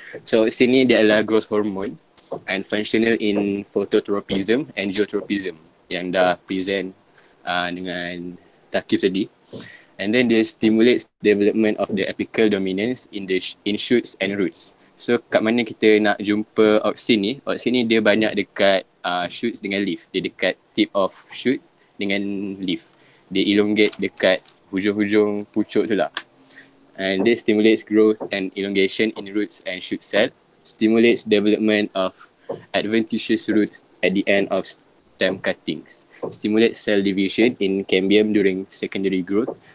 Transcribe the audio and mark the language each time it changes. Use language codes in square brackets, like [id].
[en] So auxin [ms] ni dia adalah [en] growth hormone and functional in phototropism and geotropism [ms] yang dah present dengan Takif tadi. [en] And then they stimulates development of the apical dominance in shoots and roots. [ms] So kat mana kita nak jumpa auxin ni? Auxin ni dia banyak dekat shoots dengan leaf. Dia dekat [en] tip of shoots [ms] dengan leaf. dia elongate dekat hujung-hujung pucuk tu lah. [en] And this stimulates growth and elongation in roots and shoot cell, stimulates development of adventitious roots at the end of stem cuttings, stimulates cell division in cambium during secondary growth.